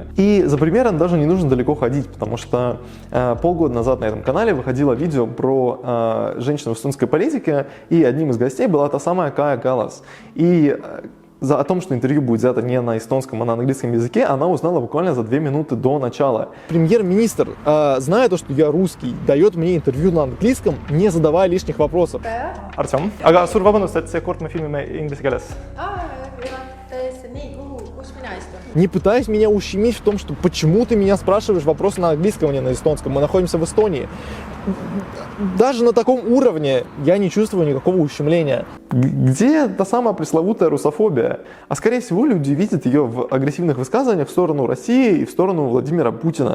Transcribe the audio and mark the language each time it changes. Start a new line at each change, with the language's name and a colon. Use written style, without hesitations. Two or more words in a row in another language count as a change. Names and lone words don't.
Russian: И за примером даже не нужно далеко ходить, потому что полгода назад на этом канале выходило видео про женщину в эстонской политике, и одним из гостей была та самая Кая Каллас. И о том, что интервью будет взято не на эстонском, а на английском языке, она узнала буквально за 2 минуты до начала. Премьер-министр, зная то, что я русский, дает мне интервью на английском, не задавая лишних вопросов. Артем,
Estonian: aga suur vabandust, et seekord me filmime inglise keeles.
Russian: Не пытаясь меня ущемить в том, что почему ты меня спрашиваешь вопросы на английском, а не на эстонском. Мы находимся в Эстонии. Даже на таком уровне я не чувствую никакого ущемления. Где та самая пресловутая русофобия? А скорее всего люди видят ее в агрессивных высказываниях в сторону России и в сторону Владимира Путина.